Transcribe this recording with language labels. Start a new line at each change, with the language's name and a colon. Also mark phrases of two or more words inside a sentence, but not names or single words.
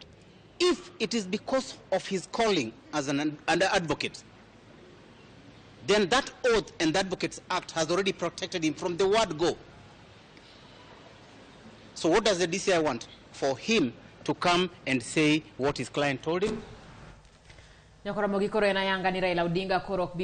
English: If it is because of his calling as an advocate, then that oath and the Advocates Act has already protected him from the word go. So what does the DCI want? For him to come and say what his client told him?
Luo (Kenya and Tanzania): Ramogi koro ena yanga ni Raila Odinga koro